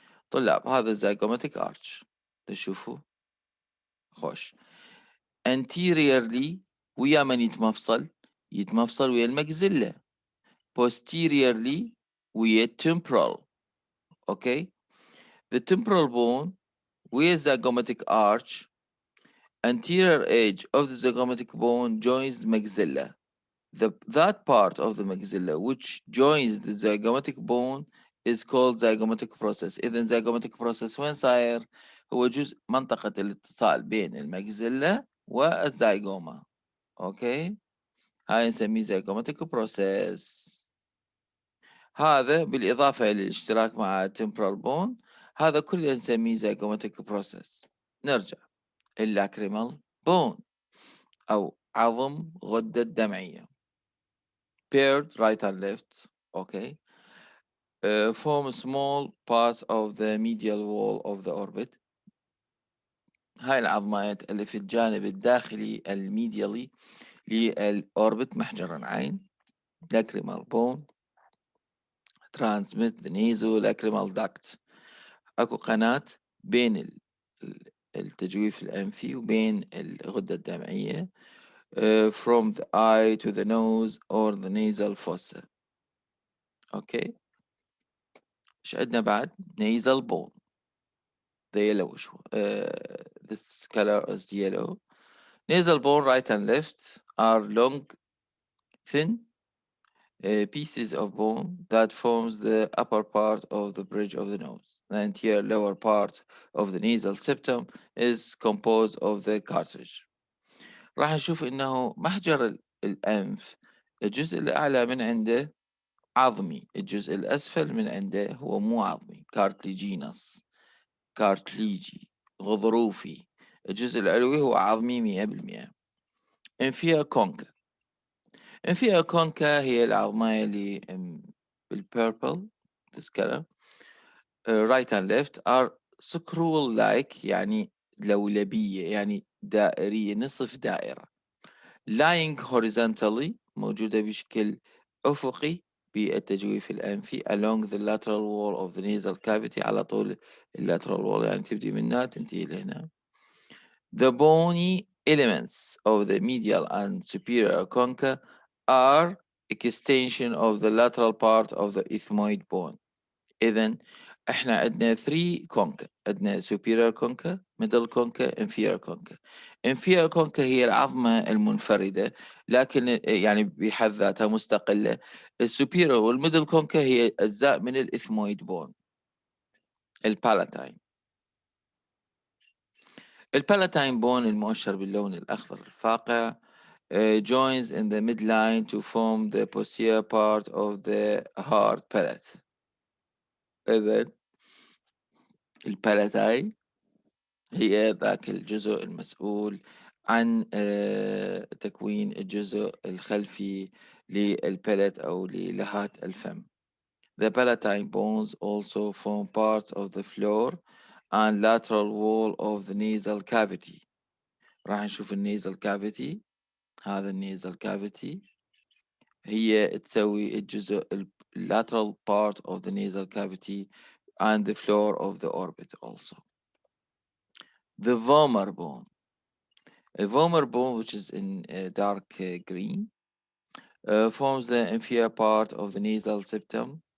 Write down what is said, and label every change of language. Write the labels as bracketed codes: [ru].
[ar] طلاب هذا zygomatic arch تشوفوا خوش. anteriorly ويا من يتمفصل ويا المجزلة. [en] posteriorly ويا temporal. okay, the temporal bone ويا zygomatic arch. Anterior edge of the zygomatic bone joins the maxilla. That part of the maxilla which joins the zygomatic bone is called zygomatic process. [ar] إذا zygomatic process وين صاير؟ هو جزء منطقة الاتصال بين الماكسيلا والزيغوما. اوكي، هاي نسميه zygomatic process. هذا بالإضافة إلى الاشتراك مع temporal bone، هذا كله نسميه zygomatic process. نرجع اللاكريمال bone أو عظم غدة الدمعية. [en] paired right and left. okay, form small parts of the medial wall of the orbit. [ar] هاي العظمات اللي في الجانب الداخلي الميديالي للأوربت محجر العين. [en] lacrimal bone transmit the nasolacrimal duct. [ar] أكو قناة بين التجويف الأنفي وبين الغدة الدمعية [en] from the eye to the nose or the nasal fossa. [ar] okay, ايش عندنا بعد؟ nasal bone. [en] the yellowish this color is yellow. Nasal bone right and left are long thin pieces of bone that forms the upper part of the bridge of the nose. The entire lower part of the nasal septum is composed of the cartilage. [ar] راح نشوف انه محجر الانف الجزء الاعلى من عنده عظمي، الجزء الاسفل من عنده هو مو عظمي، cartilaginous كارتليجي غضروفي. الجزء العلوي هو عظمي 100%. انفيا كونكا. انفيا كونكا هي العظماية اللي بالبيربل [en] this color right and left are scroll like [ar] يعني لولبية يعني دائرية نصف دائرة. [en] lying horizontally [ar] موجودة بشكل أفقي بالتجويف الأنفي [en] along the lateral wall of the nasal cavity [ar] على طول lateral wall يعني تبدي من هنا تنتهي لهنا. [en] The bony elements of the medial and superior concha are extension of the lateral part of the ethmoid bone. [ar] إذا إحنا عندنا 3 كونكا، عندنا superior concha middle concha inferior concha. inferior concha هي العظمة المنفردة، لكن يعني بحد ذاتها مستقلة. السوبيريور والميدل كونكا هي أجزاء من الإثمويد بون. البالاتاين، البالاتاين بون المؤشر باللون الأخضر الفاقع [en] joins in the midline to form the posterior part of the hard palate. [ar] إذا البالاتاين هي ذاك الجزء المسؤول عن تكوين الجزء الخلفي للبالت أو للهات الفم. [en] The palatine bones also form part of the floor and lateral wall of the nasal cavity. [ar] راح نشوف النيزل cavity. هذا النيزل [en] cavity [ar] هي تسوي الجزء [en] lateral part of the nasal cavity and the floor of the orbit also. The vomer bone. A vomer bone, which is in dark green, forms the inferior part of the nasal septum.